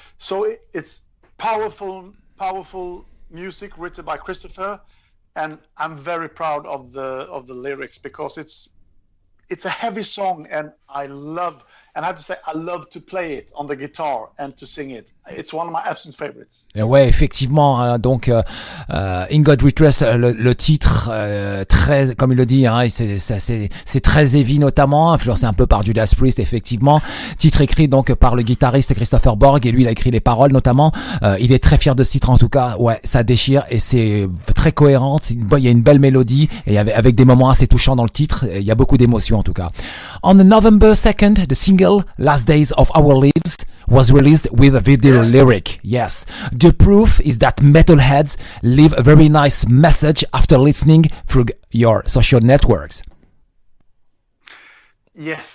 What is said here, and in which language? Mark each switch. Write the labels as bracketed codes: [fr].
[en] So it's powerful music written by Christoffer, and I'm very proud of the lyrics, because it's a heavy song, and I have to say, I love to play it on the guitar and to sing it. It's one of my absolute favorites. [fr] Et ouais, effectivement. Hein, donc, In God We Trust, le titre, très, comme il le dit, hein, c'est très heavy notamment, influencé un peu par Judas Priest, effectivement. Titre écrit donc par le guitariste Kristoffer Borg, et lui, il a écrit les paroles notamment. Il est très fier de ce titre, en tout cas. Ouais, ça déchire et c'est très cohérent. Il y a une belle mélodie et avec des moments assez touchants dans le titre. Il y a beaucoup d'émotions, en tout cas. [en] On November 2nd, the single Last Days of Our Lives was released with a video lyric. Yes. The proof is that metalheads leave a very nice message after listening through your social networks. Yes.